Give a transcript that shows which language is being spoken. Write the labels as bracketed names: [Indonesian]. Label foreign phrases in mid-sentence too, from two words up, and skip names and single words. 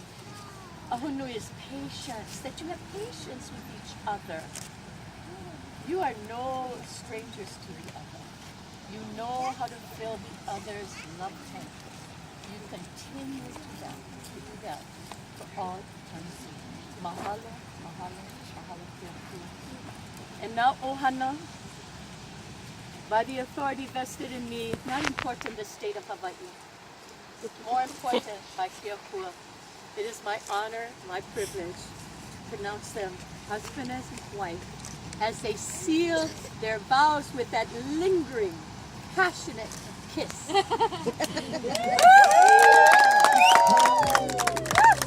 [English] Ahunui is patience, that you have patience with each other. You are no strangers to the other. You know how to fill the other's love tank. You continue to do that for all eternity. [Hawaiian] Mahalo, mahalo, mahalo kia kua. [English] And now ohana, by the authority vested in me, not important the state of Hawaii, more important by Keokua. It is my honor, my privilege to pronounce them husband and wife as they seal their vows with that lingering, passionate kiss.